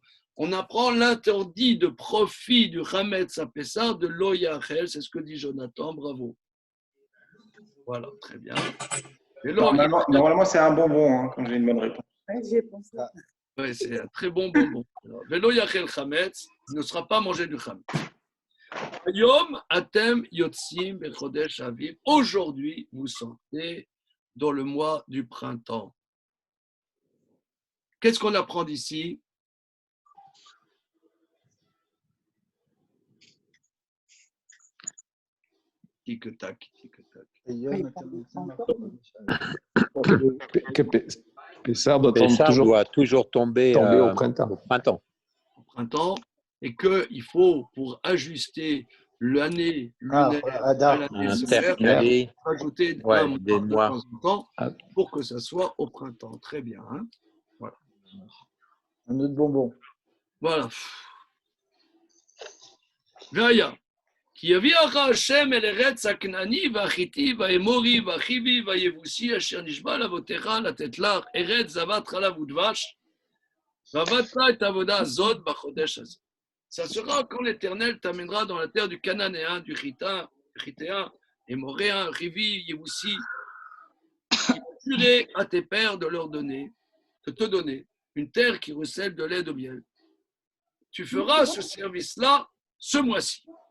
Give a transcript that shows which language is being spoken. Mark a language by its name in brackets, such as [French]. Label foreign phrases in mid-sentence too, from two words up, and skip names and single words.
[French] On apprend l'interdit de profit du Hametz à Pessah, de [Hebrew] לא יאכל, [French] c'est ce que dit Jonathan, bravo. Voilà, très bien. Normalement, c'est un bonbon hein, quand j'ai une bonne réponse. J'ai pensé. Oui, c'est un très bon bonbon. [Hebrew] ולא יאכל חמץ, [French] il ne sera pas mangé du chametz. [Hebrew] יום אתם יוצאים בחדש אביב. [French] Aujourd'hui, vous sortez dans le mois du printemps. Qu'est-ce qu'on apprend d'ici? Tic-tac, tic-tac. Que Pessah doit Pessah doit toujours tomber au printemps. Au printemps, et qu'il faut, pour ajuster l'année lunaire à l'année solaire, rajouter un mois de temps en temps pour que ça soit au printemps. Très bien. Hein, voilà. Un autre bonbon. Voilà. Vaya. [Hebrew] כי יביאך השם אל ארץ הכנעני והחיתי והאמורי והחיבי והיבוסי אשר נשבע לאבותיך לתת לך ארץ זבת חלב ודבש ועבדת את העבודה הזאת בחודש הזה. [French] Ça sera quand l'Éternel t'amènera dans la terre du Cananéen, du Chitéen, Émoréen, Rivi, Yébussi. Il jurait à tes pères de te donner une terre qui recèle de lait de miel. Tu feras ce service-là ce mois-ci.